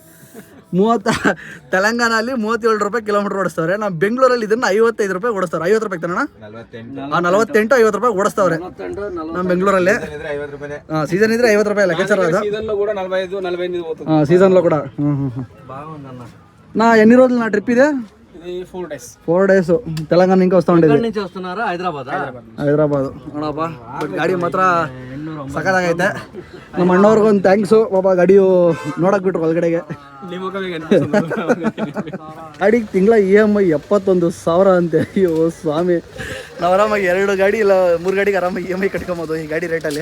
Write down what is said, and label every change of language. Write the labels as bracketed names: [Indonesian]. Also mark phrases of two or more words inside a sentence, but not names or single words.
[Kannada] ತೆಲಂಗಾಣಲ್ಲಿ 37 ರೂಪಾಯಿ ಕಿಲೋಮೀಟರ್ ಓಡಿಸ್ತವ್ರೆ. ನಮ್ಮ ಬೆಂಗಳೂರಲ್ಲಿ ಇದನ್ನ 55 ರೂಪಾಯಿ ಓಡಿಸ್ತಾರೆ. 50 ರೂಪಾಯಿ ತಾನಣ್ಣ, 48-50 ರೂಪಾಯಿ ಓಡಿಸ್ತವ್ರೆ ನಮ್ಮ ಬೆಂಗಳೂರಲ್ಲಿ. ಸೀಸನ್ ಇದ್ರೆ 50 ರೂಪಾಯಿ ಲೆಕ್ಕಾಚಾರ ಅದು. ಸೀಸನ್లో ಕೂಡ [Telugu] నా ఎన్ని రోజులు నా ట్రిప్ ఇదే 4 days తెలంగాణ ఇంకా వస్తా ఉండేది. నుంచి వస్తున్నారా? [Kannada] హైదరాబాద్ ನೋಡಪ್ಪ. ಬಟ್ ಗಾಡಿ ಮಾತ್ರ ಸಖತ್ತಾಗೈತೆ. ನಮ್ಮ ಅಣ್ಣವ್ರಿಗೆ ಒಂದು ಥ್ಯಾಂಕ್ಸು ಪಾಪ, ಗಾಡಿಯು ನೋಡಕ್ ಬಿಟ್ರು ಒಳಗಡೆಗೆ. ಗಾಡಿಗೆ ತಿಂಗಳ EMI 71,000 ಅಂತೆ. ಅಯ್ಯೋ ಸ್ವಾಮಿ, ನಾವು ಆರಾಮಾಗಿ 2 ಗಾಡಿ ಇಲ್ಲ 3 ಗಾಡಿಗೆ ಆರಾಮಾಗಿ EMI ಕಟ್ಕೊಬೋದು ಈ ಗಾಡಿ ರೇಟಲ್ಲಿ.